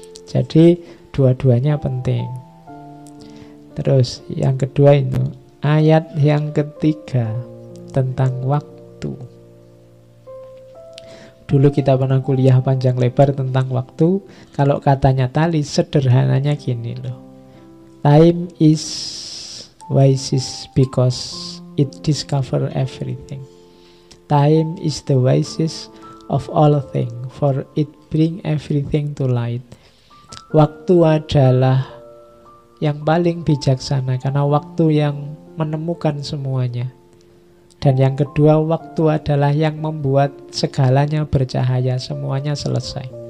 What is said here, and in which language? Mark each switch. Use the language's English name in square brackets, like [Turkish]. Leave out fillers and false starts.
[Indonesian] Jadi dua-duanya penting. Terus yang kedua itu ayat yang ketiga tentang waktu. Dulu kita pernah kuliah panjang lebar tentang waktu. Kalau katanya Thalys, sederhananya gini loh. [English] Time is wisest because it discover everything. Time is the wisest of all things, for it bring everything to light. [Indonesian] Waktu adalah yang paling bijaksana karena waktu yang menemukan semuanya. Dan yang kedua, waktu adalah yang membuat segalanya bercahaya, semuanya selesai.